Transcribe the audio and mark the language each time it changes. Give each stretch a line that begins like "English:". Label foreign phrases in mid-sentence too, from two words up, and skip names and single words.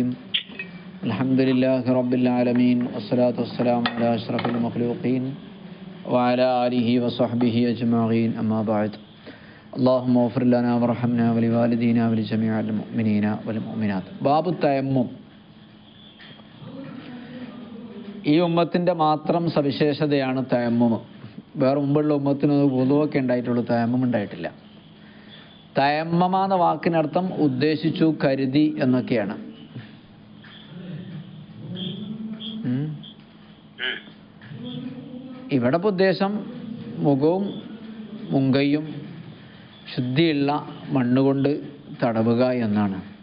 Arabic: الحمد لله رب العالمين والصلاة والسلام على أشرف المخلوقين وعلى آله وصحبه أجمعين. أما بعد. اللهم اغفر لنا وارحمنا ولوالدينا ولجميع المؤمنين والمؤمنات. باب التيمم.
Malayalam: ഈ ഉമ്മത്തിൻ്റെ മാത്രം സവിശേഷതയാണ് തയമ്മും. വേറെ മുമ്പുള്ള ഉമ്മത്തിനൊന്നും വുളുവൊക്കെ ഉണ്ടായിട്ടുള്ളൂ, തയമ്മം ഉണ്ടായിട്ടില്ല. തയമ്മമ എന്ന വാക്കിനർത്ഥം ഉദ്ദേശിച്ചു, കരുതി എന്നൊക്കെയാണ്. ഇവിടെ ഇപ്പോൾ ഉദ്ദേശം മുഖവും മുങ്കയും ശുദ്ധിയുള്ള മണ്ണുകൊണ്ട് തടവുക എന്നാണ്.